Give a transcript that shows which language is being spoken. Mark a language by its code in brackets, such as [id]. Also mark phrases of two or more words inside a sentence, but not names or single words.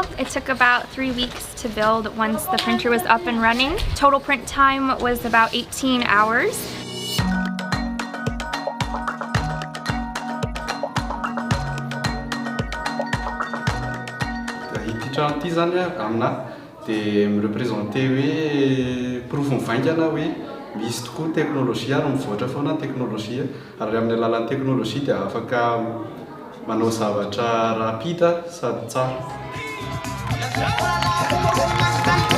[en] It took about 3 weeks to build once the printer was up and running. Total print time was about 18 hours. [mg] Ity trano ity zany amina dia mirepresenté hoe profo mivaingana hoe misy tokoa teknôlôjia ary mivoatra foana ny teknôlôjia ary amin'ny alalan'ny teknôlôjia dia afaka manao zavatra rapide sady tsara.